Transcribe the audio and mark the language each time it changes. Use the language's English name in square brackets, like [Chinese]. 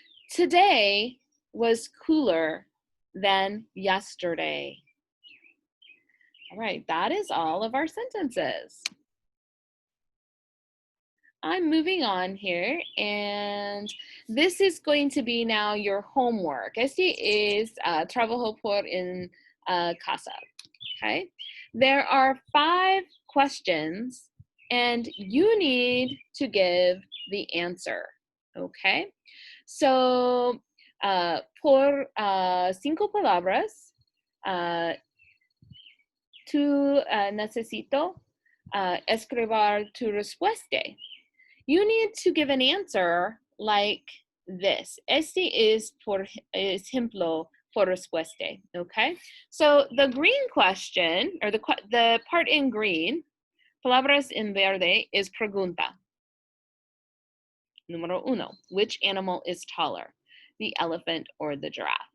[English] Today was cooler than yesterday. All right, that is all of our sentences. I'm moving on here, and this is going to be now your homework. [Spanish] Este [English] is [Spanish] trabajo por en casa, okay? [English] There are 5 questions, and you need to give the answer, okay? [Spanish] So, por 5 palabras, tú necesito escribir tu respuesta. [English] You need to give an answer like this. [Spanish] Este es por ejemplo por respuesta, okay? [English] So the green question, or the part in green, palabras en verde, is pregunta. Número 1, which animal is taller, the elephant or the giraffe?